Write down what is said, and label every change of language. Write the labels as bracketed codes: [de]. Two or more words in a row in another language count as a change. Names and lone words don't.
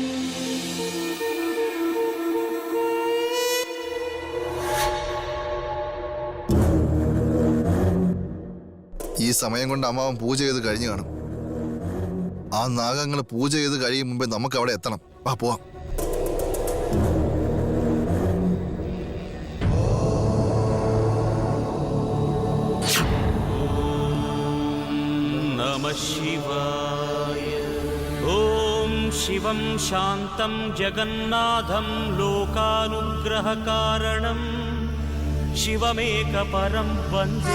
[ml] ഈ സമയം കൊണ്ട് അമ്മാവൻ പൂജ ചെയ്ത് കഴിഞ്ഞു കാണും. ആ നാഗങ്ങൾ പൂജ ചെയ്ത് കഴിയും മുമ്പേ നമുക്ക് അവിടെ എത്തണം. വാ പോവാം. [sa] नमः शिवाय. ॐ शिवं शान्तं जगन्नाथं लोकानुग्रहकारणं शिवमेकपरं वन्दे.